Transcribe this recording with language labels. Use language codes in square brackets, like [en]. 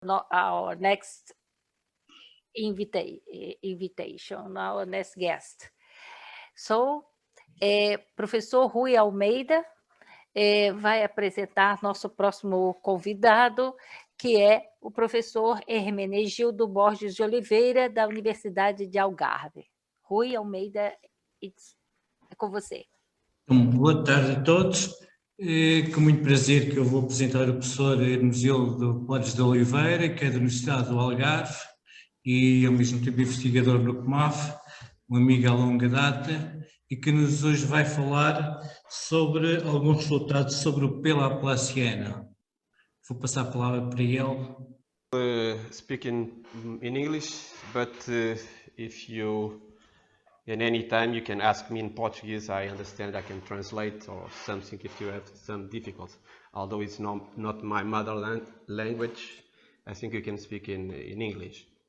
[en] our next invitation, our next guest. [pt] So, professor Rui Almeida vai apresentar nosso próximo convidado, que é o professor Hermenegildo Borges de Oliveira, da Universidade de Algarve. Rui Almeida, é com você. Boa tarde a todos. É com muito prazer que eu vou apresentar o professor Hermenegildo Borges de Oliveira, que é da Universidade do Algarve e ao mesmo tempo investigador no COMAF, um amigo à longa data, e que nos hoje vai falar sobre alguns resultados sobre o P. Laplacian. Vou passar a palavra para ele. [en] Speak in English, but if you in any time you can ask me in Portuguese. I understand I can translate or something if you have some difficulty. Although it's not my mother language, I think you can speak in English.